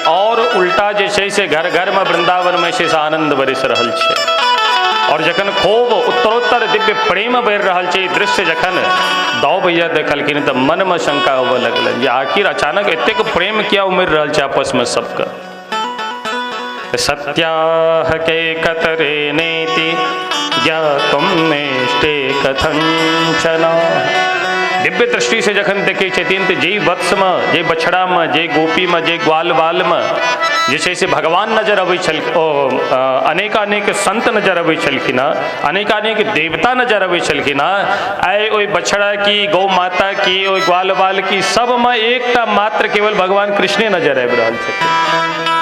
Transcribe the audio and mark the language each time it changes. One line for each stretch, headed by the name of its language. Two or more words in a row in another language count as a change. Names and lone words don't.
Maithili: और उल्टा जे छै से घर घर में वृंदावन में से आनंद बरस रहल छै। और जखन खूब उत्तरोत्तर दिव्य प्रेम बढ़ि रहल छै, दृश्य जखन दाऊ भैया देखलखिन तो मन में शंका होबऽ लगल जे आखिर अचानक एतेक प्रेम किया उमड़ रहल छै आपस में सबके।
Sanskrit: सत्याह के कतरे नेति ज्ञातुम नेष्टे कथंचना।
Maithili: दिव्य दृष्टि से जखन देखे छथिन तो जे वत्स में, जे बछड़ा में, जे गोपी में, जे ग्वाल बाल में जे छै से भगवान नजर अबै छल, अनेकानेक संत नजर अबै छलखिन हँ, अनेकानेक देवता नजर अबै छलखिन हँ। आइ ओहि बछड़ा की, गौ माता की, ओहि ग्वाल बाल की, सब में एकटा मात्र केवल भगवान कृष्णे नजर आबि रहल छथिन।